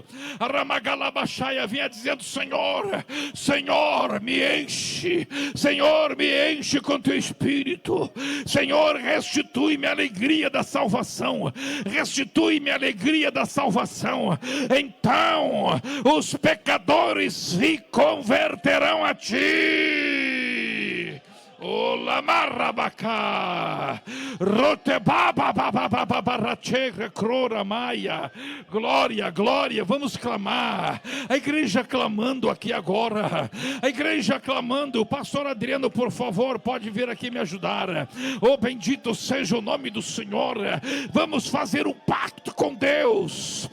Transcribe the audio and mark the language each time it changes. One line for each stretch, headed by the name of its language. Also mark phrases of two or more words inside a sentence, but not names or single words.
Portuguese: A Ramagalabaxaia vinha dizendo: Senhor, Senhor, me enche. Senhor, me enche com teu Espírito. Senhor, restitui-me a alegria da salvação. Restitui-me a alegria da salvação. Então os pecadores se converterão a ti. Ola marabacá, rotebaba babababarache crora maia. Glória, glória, vamos clamar. A igreja clamando aqui agora. A igreja clamando. O pastor Adriano, por favor, pode vir aqui me ajudar. Oh, bendito seja o nome do Senhor. Vamos fazer um pacto com Deus.